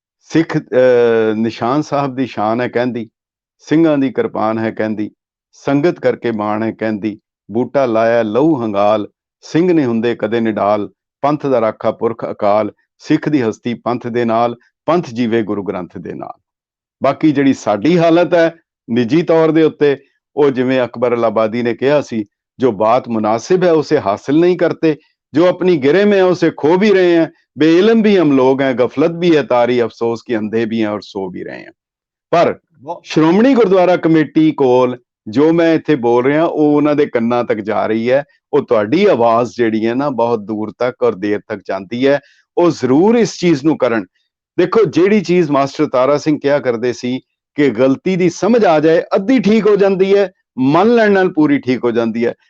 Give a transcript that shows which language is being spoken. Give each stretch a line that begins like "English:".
Punjabi: ਸਿੱਖ ਨਿਸ਼ਾਨ ਸਾਹਿਬ ਦੀ ਸ਼ਾਨ ਹੈ ਕਹਿੰਦੀ, ਸਿੰਘਾਂ ਦੀ ਕਿਰਪਾਨ ਹੈ ਕਹਿੰਦੀ, ਸੰਗਤ ਕਰਕੇ ਮਾਣ ਹੈ ਕਹਿੰਦੀ, ਬੂਟਾ ਲਾਇਆ ਲਹੂ ਹੰਗਾਲ, ਸਿੰਘ ਨੇ ਹੁੰਦੇ ਕਦੇ ਨਿਡਾਲ, ਪੰਥ ਦਾ ਰਾਖਾ ਪੁਰਖ ਅਕਾਲ, ਸਿੱਖ ਦੀ ਹਸਤੀ ਪੰਥ ਦੇ ਨਾਲ, ਪੰਥ ਜੀਵੇ ਗੁਰੂ ਗ੍ਰੰਥ ਦੇ ਨਾਲ। ਬਾਕੀ ਜਿਹੜੀ ਸਾਡੀ ਹਾਲਤ ਹੈ ਨਿੱਜੀ ਤੌਰ ਦੇ ਉੱਤੇ, ਉਹ ਜਿਵੇਂ ਅਕਬਰ ਇਲਾਹਾਬਾਦੀ ਨੇ ਕਿਹਾ ਸੀ,
Hindi: जो बात मुनासिब है उसे हासिल नहीं करते, जो अपनी गिरे में है उसे खो भी रहे हैं। बेइल्म भी हम लोग हैं, गफलत भी है तारी, अफसोस की अंधे भी हैं और सो भी रहे हैं। पर
Punjabi: ਬਹੁਤ ਸ਼੍ਰੋਮਣੀ ਗੁਰਦੁਆਰਾ ਕਮੇਟੀ ਕੋਲ ਜੋ ਮੈਂ ਇੱਥੇ ਬੋਲ ਰਿਹਾ ਉਹ ਉਹਨਾਂ ਦੇ ਕੰਨਾਂ ਤੱਕ ਜਾ ਰਹੀ ਹੈ। ਉਹ ਤੁਹਾਡੀ ਆਵਾਜ਼ ਜਿਹੜੀ ਹੈ ਨਾ ਬਹੁਤ ਦੂਰ ਤੱਕ ਔਰ ਦੇਰ ਤੱਕ ਜਾਂਦੀ ਹੈ। ਉਹ ਜ਼ਰੂਰ ਇਸ ਚੀਜ਼ ਨੂੰ ਕਰਨ। ਦੇਖੋ, ਜਿਹੜੀ ਚੀਜ਼ ਮਾਸਟਰ ਤਾਰਾ ਸਿੰਘ ਕਿਹਾ ਕਰਦੇ ਸੀ ਕਿ ਗਲਤੀ ਦੀ ਸਮਝ ਆ ਜਾਏ, ਅੱਧੀ ਠੀਕ ਹੋ ਜਾਂਦੀ ਹੈ, ਮੰਨ ਲੈਣ ਨਾਲ ਪੂਰੀ ਠੀਕ ਹੋ ਜਾਂਦੀ ਹੈ।